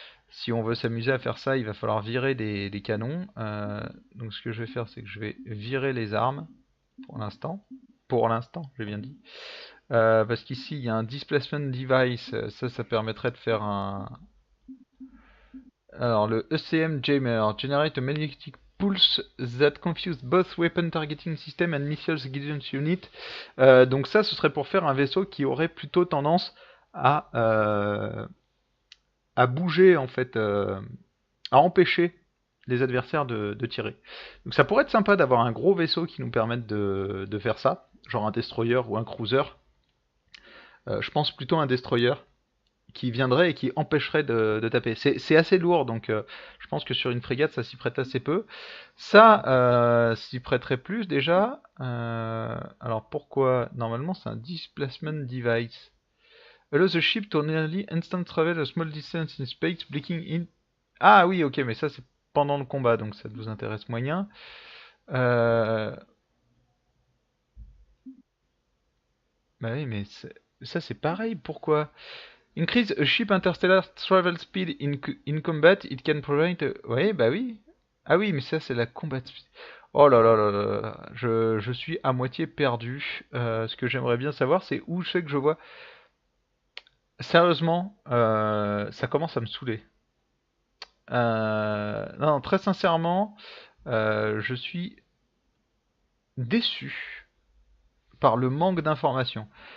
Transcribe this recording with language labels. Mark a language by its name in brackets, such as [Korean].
[French] Si on veut s'amuser à faire ça, il va falloir virer des canons. Donc ce que je vais faire, c'est que je vais virer les armes pour l'instant. Pour l'instant, j'ai bien dit. Parce qu'ici, il y a un displacement device. Ça permettrait de faire un... Alors, le ECM Jammer. [English] Generate a magnetic pulse that confuse both weapon targeting system and missiles guidance unit. [French] Donc ça, ce serait pour faire un vaisseau qui aurait plutôt tendance à, euh, à bouger, en fait, à empêcher les adversaires de tirer. Donc ça pourrait être sympa d'avoir un gros vaisseau qui nous permette de faire ça, genre un destroyer ou un cruiser. Je pense plutôt à un destroyer qui viendrait et qui empêcherait de taper. C'est assez lourd, donc je pense que sur une frégate, ça s'y prête assez peu. Ça s'y prêterait plus déjà. Alors pourquoi? Normalement, c'est un displacement device. [English] Allow the ship to nearly instant travel a small distance in space, blinking in... [French] Ah oui, ok, mais ça c'est pendant le combat, donc ça vous intéresse moyen. Bah oui, mais ça c'est pareil, pourquoi? [English] Increase a ship interstellar travel speed in combat, it can provide... [French] Ouais, bah oui. Ah oui, mais ça c'est la combat speed. Oh là là là là là, je suis à moitié perdu. Ce que j'aimerais bien savoir, c'est où c'est que je vois... Sérieusement, ça commence à me saouler. Non, très sincèrement, je suis déçu par le manque d'informations.